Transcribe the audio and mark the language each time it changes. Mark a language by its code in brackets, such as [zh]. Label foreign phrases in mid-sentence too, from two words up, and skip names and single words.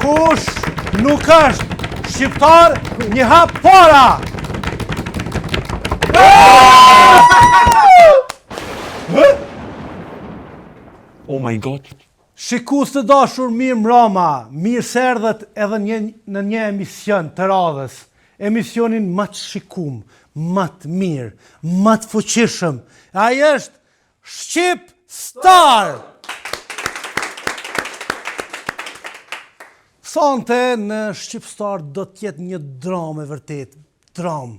[sq] Kush nuk është shqiptar, një hap para! [en] Oh my god. [sq] Shikus të dashur mirë mbrëma, mirë se erdhët edhe në një emision të radhës. Emisionin më të shikum, më të mirë, më të fuqishëm. Ai është Shqip Star! Sonte në Shqip Star do t'jetë një dramë e vërtet, dramë.